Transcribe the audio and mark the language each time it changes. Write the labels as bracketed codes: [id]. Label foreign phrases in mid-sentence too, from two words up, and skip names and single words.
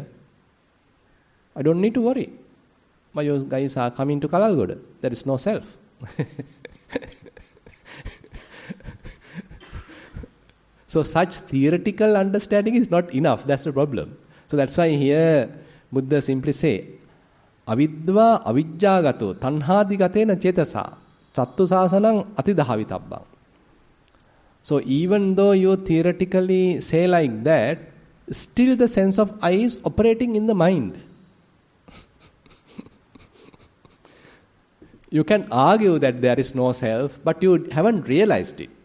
[en] I don't need to worry. But you guys are coming to Kalalgoda. There is no self. So such theoretical understanding is not enough. That's the problem. So that's why here Buddha simply say, [pi] avidva avijjagato tanhadigatena cetasa chattu sasanam atidahavitabbam. [en] So even though you theoretically say like that, still the sense of I is operating in the mind. You can argue that there is no self, but you haven't realized it.